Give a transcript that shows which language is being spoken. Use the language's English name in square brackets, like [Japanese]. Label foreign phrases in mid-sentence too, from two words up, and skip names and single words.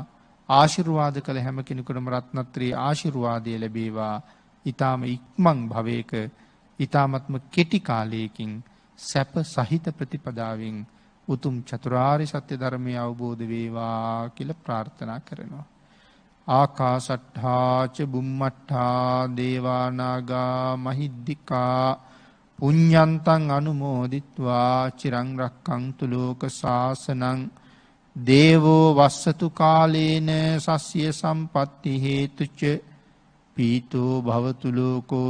[Sinhala] ආශිර්වාද කළ හැම කෙනෙකුටම රත්නත්‍රී ආශිර්වාදය ලැබේවා. ඊ타ම ඉක්මන් භවයක ඊ타මත්ම කෙටි කාලයකින් සැප සහිත ප්‍රතිපදාවෙන් උතුම් චතුරාර්ය සත්‍ය ධර්මය අවබෝධ වේවා කියලා ප්‍රාර්ථනා කරනවා. [Pali] ආකාශට්ඨා ච බුම්මට්ඨා දේවා නාග මහිද්దికා පුඤ්ඤන්තං අනුමෝදිත්වා චිරං රක්ඛන්තු ලෝක සාසනං දේවෝ වස්සතු කාලේන සස්ය සම්පatti හේතුච පීතෝ භවතු ලෝකෝ